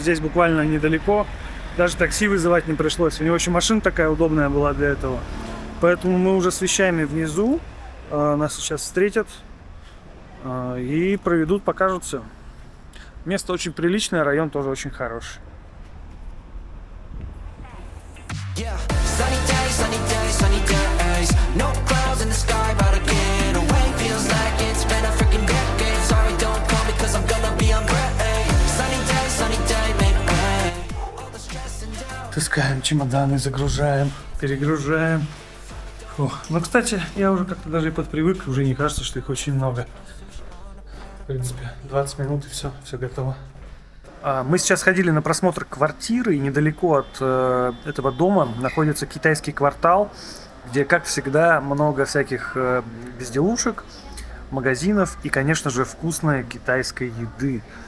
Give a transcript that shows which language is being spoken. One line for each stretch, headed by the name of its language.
Russian: Здесь буквально недалеко. Даже такси вызывать не пришлось. У него еще машина такая удобная была для этого. Поэтому мы уже с вещами внизу. Нас сейчас встретят и проведут, покажут все. Место очень приличное, район тоже очень хороший.
English: Yeah, sunny days, no clouds in the sky, about to get away. Feels like it's been a freaking decade. Sorry, don't call me 'cause I'm gonna be on break. Sunny day, make way. All the stress and doubt.
Russian: Таскаем чемоданы, загружаем, перегружаем. Фух. Ну, кстати, я уже как-то даже и подпривык, уже не кажется, что их очень много. В принципе, 20 минут и все готово. Мы сейчас ходили на просмотр квартиры, и недалеко от этого дома находится китайский квартал, где, как всегда, много всяких безделушек, магазинов и, конечно же, вкусной китайской еды.